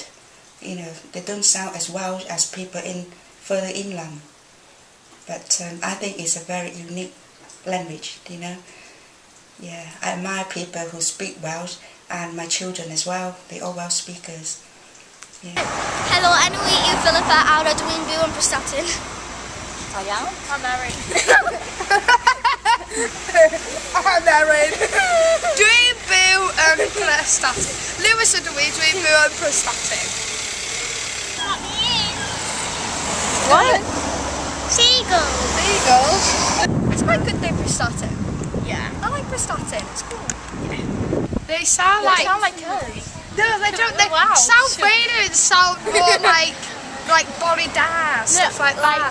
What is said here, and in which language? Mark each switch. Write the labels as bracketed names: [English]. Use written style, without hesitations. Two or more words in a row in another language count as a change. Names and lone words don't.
[English] They don't sound as Welsh as people in further inland. But I think it's a very unique language, Yeah, I admire people who speak Welsh, and my children as well. They're all Welsh speakers. Yeah. [Welsh] Helo, enw I yw Philippa a rydw i'n byw yn Prestatyn. Da iawn. [English] I'm married. I'm married. [Welsh] Dwi'n byw yn Prestatyn. Lewis ydw i, dwi'n byw yn Prestatyn. [English] What? Seagulls. Seagulls? It's quite good though, Prestatyn. Yeah. I like Prestatyn, it's cool. They sound like... They sound like us. No, they don't. South Wales sound more like like [Welsh] body da, [English] stuff like that.